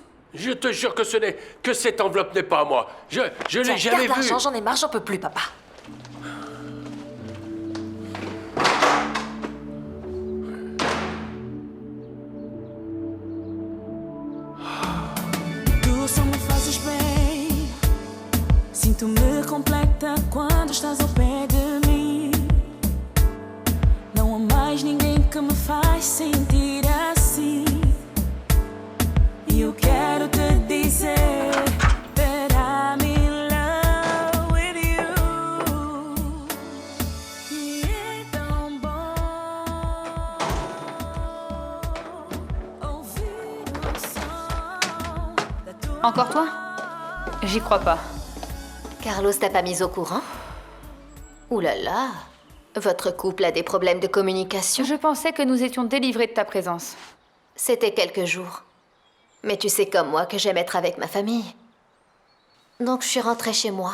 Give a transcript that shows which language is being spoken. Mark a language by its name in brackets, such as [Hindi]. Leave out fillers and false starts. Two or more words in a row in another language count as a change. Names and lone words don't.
[French] Je te jure que cette enveloppe n'est pas à moi. Je Tiens, l'ai jamais garde vue. l'argent, j'en ai marre, j'en peux plus, papa. [Portuguese] Tu só me fazes bem. Sinto-me completa quando estás ao pé de mim. Não há mais ninguém que me faz sentir assim. E eu quero te dizer [English] that I'm in love with you. [Portuguese] E é tão bom ouvir o som da tua [French] Encore toi? J'y crois pas. Carlos t'a pas mise au courant? Ouh là là, votre couple a des problèmes de communication? Je pensais que nous étions délivrés de ta présence. C'était quelques jours. Mais tu sais comme moi que j'aime être avec ma famille. Donc je suis rentrée chez moi.